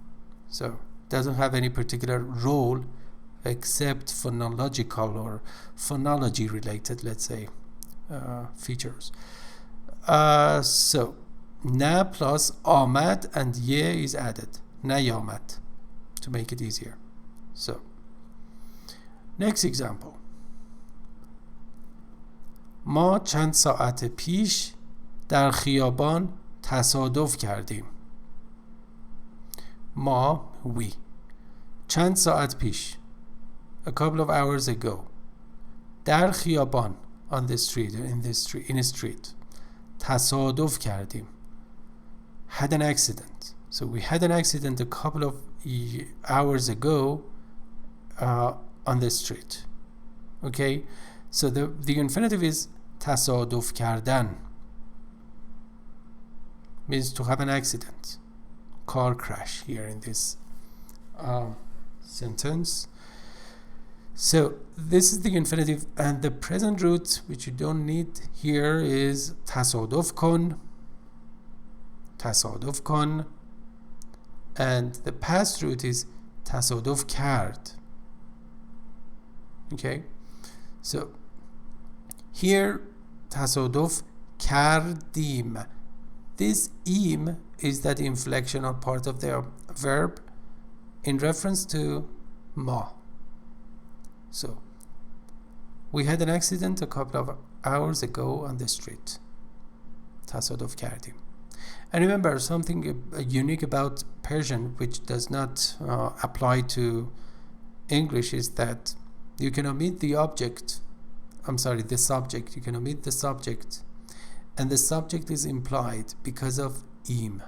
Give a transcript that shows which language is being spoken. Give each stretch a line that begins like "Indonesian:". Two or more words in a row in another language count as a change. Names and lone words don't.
English: So doesn't have any particular role except phonological or phonology related, let's say, features. So na plus آمد and ye is added. نیامد, to make it easier. So next example.
Persian: ما چند ساعت پیش در خیابان تصادف کردیم. ما, we. چند ساعت پیش,
English: a couple of hours ago.
Persian: در خیابان,
English: on the street, in a street.
Persian: تصادف کردیم.
English: Had an accident. So we had an accident a couple of hours ago on the street. Okay? So the infinitive is
Persian: تصادف کردن.
English: Means to have an accident. Car crash here in this sentence. So this is the infinitive, and the present root, which you don't need here, is
Persian: تصادف کن. تصادف کن.
English: And the past root is
Persian: تصادف کرد.
English: Okay? So here
Persian: تصادف کردیم.
English: This im is that inflection or part of the verb in reference to ma. So we had an accident a couple of hours ago on the street.
Persian: تصادف کردیم.
English: And remember, something unique about Persian, which does not apply to English, is that you can omit the the subject. You can omit the subject, and the subject is implied because of im.